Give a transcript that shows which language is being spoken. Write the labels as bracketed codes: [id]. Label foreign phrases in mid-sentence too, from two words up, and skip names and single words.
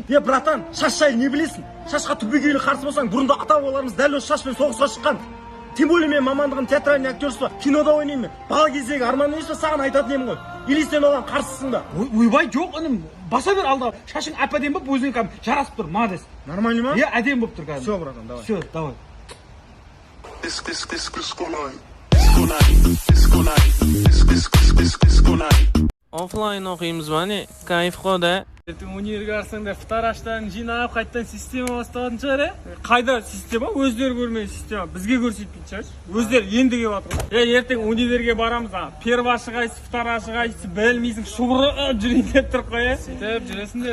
[kk] Братан, шаш жайлы не білесің? Шашқа түбегейлі қарсы болсаң, бұрында ата-бабаларымыз дәл осы шашпен соғысқа шыққан. [ru] Тем более [kk] мен мамандығым [ru] театральный актерство, [kk] кинода ойнаймын. Бала кездегі арман емес па саған айтатын едім ғой. Или сен оған қарсысың ба? Ойбай, жоқ, інім. Баса бер алда. Шашың әп-әдемі болып, өзіңе кәдімгі жарасып тұр, молодец. Нормально ма? Әдемі болып тұр кәдімгі. [ru] Все, братан, давай. Все, давай. [kk] Offline оқимыз ба не? Кайф қой да. Ертең универге барсаңдар фотораштарын жинап, қайтадан система басталатын шығар, Қайда система? Өздері көрмеген система. Бізге көрсетпейтін шығар. Өздері енді келіп жатыр. Ертең универге барамыз, первашы қайсысы, вторашы қайсысы білмейсің, шұбырып жүрейін деп тұр қой, Сөйтіп жүресіңдер.